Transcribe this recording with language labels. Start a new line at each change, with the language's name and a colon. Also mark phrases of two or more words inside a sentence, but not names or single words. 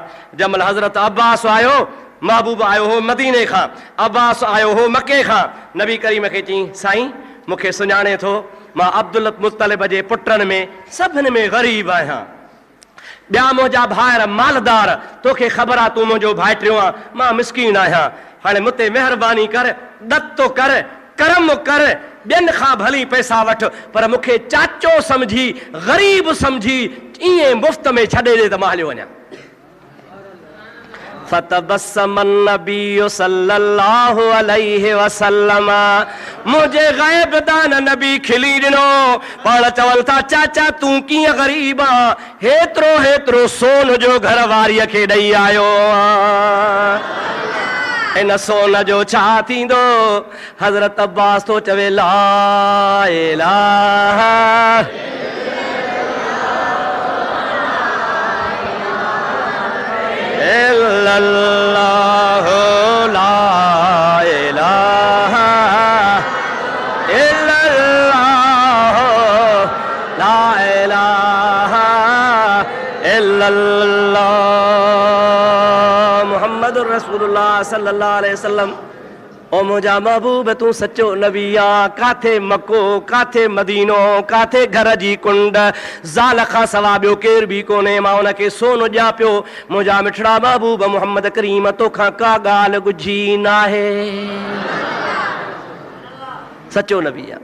Sindhi: जंहिंमहिल हज़रत अब्बास आयो, महबूब आयो हो मदीने खां, अब्बास आयो हो मके खां, नबी करीम खे चई साईं मूंखे सुञाणे थो, मां अब्दुल मुत्तलिब जे पुटनि में सभिनि में ग़रीब आहियां, ॿिया मुंहिंजा भाइर मालदार, तोखे ख़बर आहे तूं मुंहिंजो भाइटियो आहे, मां मिसकीन आहियां, हाणे मूं ते महिरबानी कर, ॾतो कर, करम कर, ॿियनि खां भली पैसा वठ, पर मूंखे चाचो सम्झी, ग़रीब सम्झी, ईअं मुफ़्त में छॾे ॾे त मां हलियो वञा।
Arabic: فتبسم النبي صلى الله عليه وسلم,
Sindhi: मुझे ग़ैब दान नबी खिली ॾिनो। पाण चवनि था चाचा तूं कीअं ग़रीब आ, हेतिरो हेतिरो सोन जो घर वारीअ खे ॾेई आयो आहे, इन सोन जो छा थींदो? हज़रत अब्बास तो चवे
Arabic: لا إله إلا الله، لا إله إلا الله، لا إله إلا الله، محمد رسول الله صلى الله عليه وسلم.
Sindhi: ओ मुंहिंजा महबूब तूं सचो नबी आ, काथे मको, काथे मदीनो, काथे घर जी कुंड, ज़ाल खां सवा ॿियो केर बि कोन्हे, मां उनखे सोन ॾियां पियो। मुंहिंजा मिठड़ा महबूब मुहम्मद करीम तोखां का ॻाल्हि ॻुझी नाहे, सचो नबी आ।